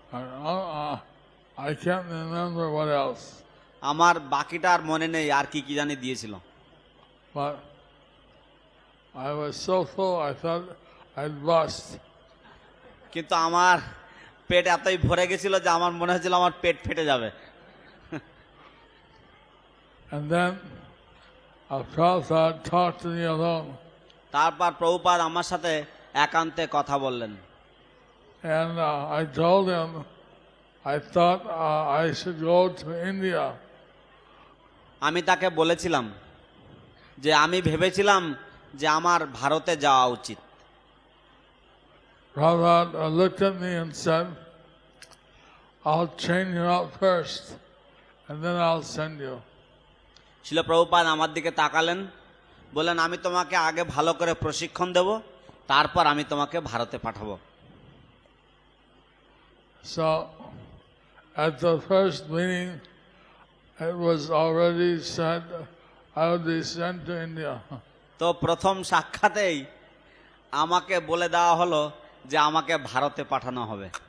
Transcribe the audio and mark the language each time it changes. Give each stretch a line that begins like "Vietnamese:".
English: And, I can't remember what else.
Bangla: আমার বাকিটা আর মনে নেই আর কি কি জানি দিয়েছিল।
English: But I was so full I thought I'd bust.
Bangla: কিন্তু আমার পেট এতই ভরে গেছিল যে আমার মনে হচ্ছিল আমার পেট ফেটে যাবে।
English: And then Prabhupada talked to me alone.
Bangla: তারপর প্রভুপাদ আমার সাথে একান্তে কথা বললেন।
English: And I told him I thought I should go to India.
Bangla: আমি তাকে বলেছিলাম যে আমি ভেবেছিলাম যে আমার ভারতে যাওয়া উচিত।
English: Prabhupada looked at me and said, I'll train you out first and then I'll send you.
Bangla: শিল প্রভুপাদ আমার দিকে তাকালেন, বললেন আমি তোমাকে আগে ভালো করে প্রশিক্ষণ দেব, তারপর আমি তোমাকে ভারতে পাঠাবো।
English: So at the first meeting it was already said I would be sent to India.
Bangla: তো প্রথম সাক্ষাতেই আমাকে বলে দেওয়া হলো যে আমাকে ভারতে পাঠানো হবে।